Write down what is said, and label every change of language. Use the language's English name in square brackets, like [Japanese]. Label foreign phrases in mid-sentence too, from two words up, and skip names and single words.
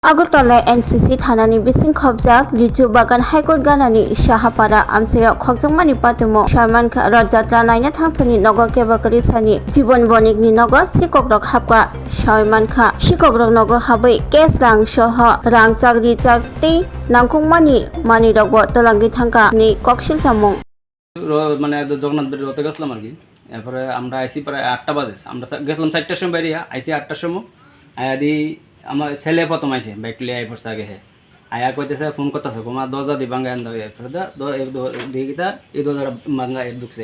[Kok Borok] আগরতলা এনসিসি থানাनि बिसिं खबजाक लिचु बागान हाइकोर्ट गानानि साहापारा आमसायाव खगजंमानि पातुमो सारमानखा रथजात्रा नायनो थांसानि नगर केबाकरि सानि जीवन बणिकनि नगर सिकग्रक हाबगा सारमानखा सिकग्रक नगर हाबै केस रां सह रां चाकरि चाकति नांखुंमानि मानि रगबो तलांगि थांगा नि कक्सिल सामुं [Bangla] মানে জগন্নাথ বাড়ির রথে গেছিলাম আর কি। এরপরে আমরা আইসি প্রায় 8টা বাজে, আমরা গেছিলাম 4টার সময় বাইরে, আইসি 8টার সময়। আয়া দি আমার ছেলে প্রথম আইসে বাইক লিয়ে আই পড়ছে আগে। আয়া কইতেছে ফোন করতেছে তোমার দরজা দি ভাঙ্গা আন দাও, এরপরে দিকিটা এই দরজাটা ভাঙ্গা ঢুকছে।